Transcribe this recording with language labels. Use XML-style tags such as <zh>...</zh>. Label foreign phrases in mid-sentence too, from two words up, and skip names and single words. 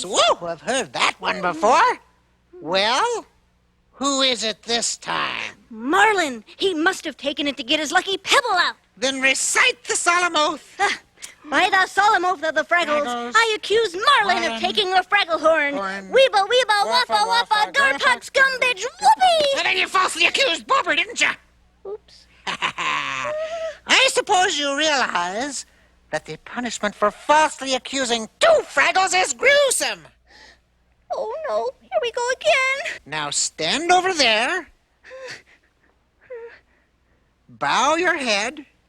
<en>Whoa, I've heard that one before. Well, who is it this time? Marlin, he must have taken it to get his lucky pebble out. Then recite the solemn oath. By the solemn oath of the Fraggles, I accuse Marlin of taking the fraggle horn. Weeba, weeba, wappa, wappa, garpuck, scumbitch, whoopee! And then you falsely accused Bobber, didn't you? Oops. I suppose you realize that the punishment for falsely accusing two Fraggles is gruesome. Oh, no. Here we go again. Now stand over there. Bow your head.</en>